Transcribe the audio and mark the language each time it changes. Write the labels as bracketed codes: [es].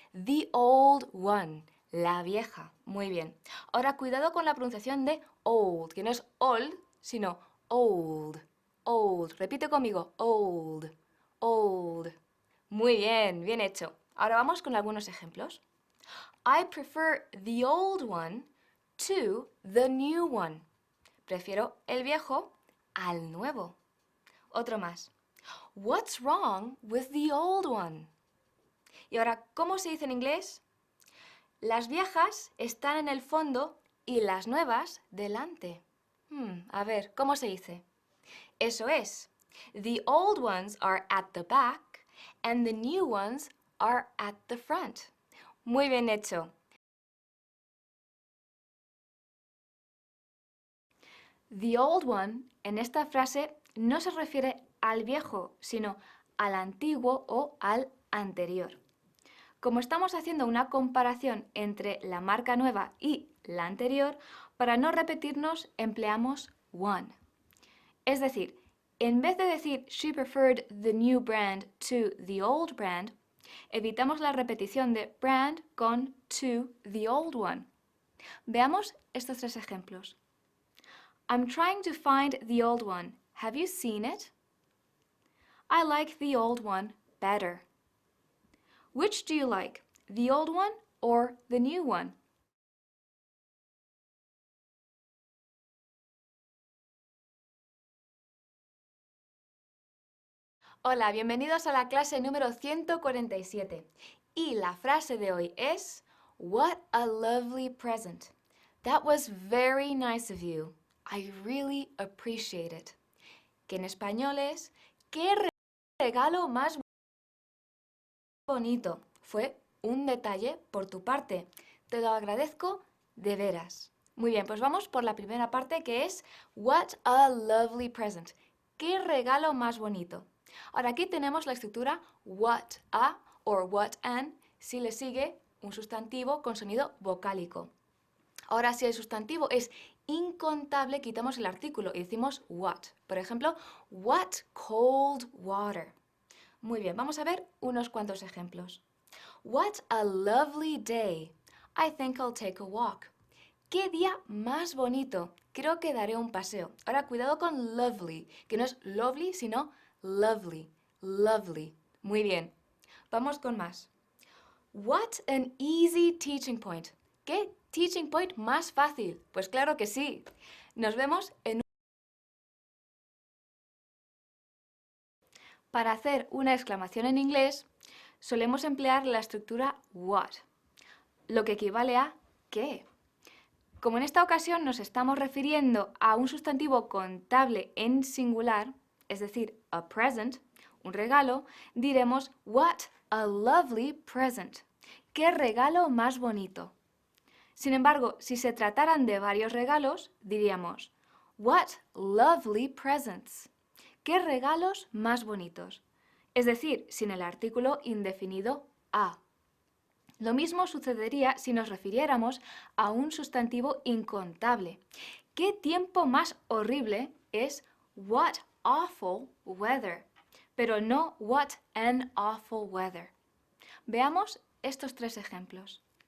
[en] The old one, [es] la vieja. Muy bien. Ahora, cuidado con la pronunciación de old, que no es old, sino old. Old. Repite conmigo, old. Old. Muy bien, bien hecho. Ahora vamos con algunos ejemplos. [en] I prefer the old one to the new one. [es] Prefiero el viejo al nuevo. Otro más. [en] What's wrong with the old one? [es] Y ahora, ¿cómo se dice en inglés? Las viejas están en el fondo y las nuevas delante. A ver, ¿cómo se dice? Eso es. [en] The old ones are at the back and the new ones are at the front. [es] Muy bien hecho. [en] The old one [es] en esta frase no se refiere al viejo, sino al antiguo o al anterior. Como estamos haciendo una comparación entre la marca nueva y la anterior, para no repetirnos empleamos one. Es decir, en vez de decir [en] she preferred the new brand to the old brand, [es] evitamos la repetición de brand con [en] to the old one. [es] Veamos estos tres ejemplos. [en] I'm trying to find the old one. Have you seen it? I like the old one better. Which do you like, the old one or the new one? [es] Hola, bienvenidos a la clase número 147. Y la frase de hoy es [en] What a lovely present. That was very nice of you. I really appreciate it. [es] Que en español es ¡Qué regalo más bonito! Fue un detalle por tu parte. Te lo agradezco de veras. Muy bien, pues vamos por la primera parte que es [en] What a lovely present. [es] ¡Qué regalo más bonito! Ahora aquí tenemos la estructura what a o what an si le sigue un sustantivo con sonido vocálico. Ahora si el sustantivo es incontable quitamos el artículo y decimos what. Por ejemplo, [en] what cold water. [es] Muy bien, vamos a ver unos cuantos ejemplos. [en] What a lovely day. I think I'll take a walk. [es] ¡Qué día más bonito! Creo que daré un paseo. Ahora cuidado con lovely, que no es lovely, sino lovely. Lovely. Muy bien. Vamos con más. [en] What an easy teaching point. [es] ¿Qué teaching point más fácil? Pues claro que sí. Nos vemos en... Para hacer una exclamación en inglés, solemos emplear la estructura what, lo que equivale a ¿qué? Como en esta ocasión nos estamos refiriendo a un sustantivo contable en singular, es decir, a present, un regalo, diremos [en] What a lovely present. [es] ¡Qué regalo más bonito! Sin embargo, si se trataran de varios regalos, diríamos [en] What lovely presents. [es] ¡Qué regalos más bonitos! Es decir, sin el artículo indefinido a. Lo mismo sucedería si nos refiriéramos a un sustantivo incontable. ¿Qué tiempo más horrible es [en] what awful weather? [es] Pero no [en] what an awful weather. [es] Veamos estos tres ejemplos.